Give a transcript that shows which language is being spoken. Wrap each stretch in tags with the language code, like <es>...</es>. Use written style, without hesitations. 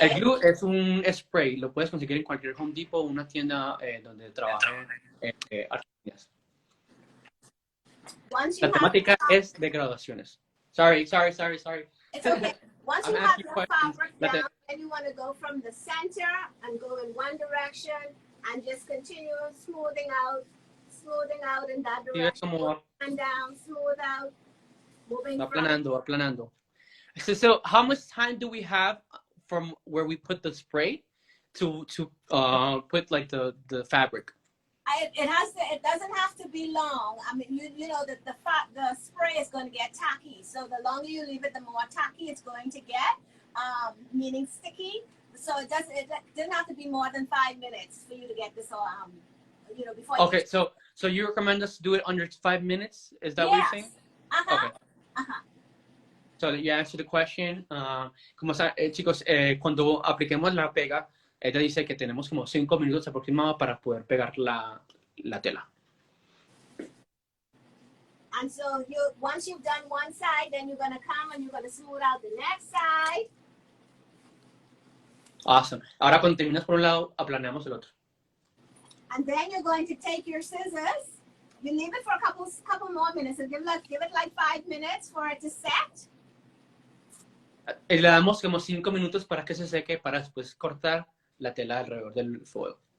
<es>El glue es un spray, lo puedes conseguir en cualquier Home Depot o una tienda donde trabajen artesanías. La temática es de graduaciones.</es> <en>Sorry. It's okay. Once you have your fabric down, then you want to go from the center and go in one direction and just continue smoothing out in that direction. And down, smooth out, moving</en> <es>aplanando.</es> <en>So how much time do we have from where we put the spray to put like the fabric? It doesn't have to be long. I mean, you know that the spray is going to get tacky. So the longer you leave it, the more tacky it's going to get, meaning sticky. So it doesn't have to be more than 5 minutes for you to get this all, before. Okay, so you recommend us to do it under 5 minutes? Is that what you're saying? Okay. So you answer the question.</en> <es>Chicos, cuando apliquemos la pega, ella dice que tenemos como 5 minutos aproximados para poder pegar la tela.</es> <en>And so once you've done one side, then you're going to come and you're going to smooth out the next side. Awesome.</en> <es>Ahora cuando terminas por un lado, aplaneamos el otro.</es> <en>And then you're going to take your scissors. You leave it for a couple more minutes. So give it like 5 minutes for it to set.</en> <es>Le damos como 5 minutos para que se seque para después cortar la tela alrededor del fuego.</es>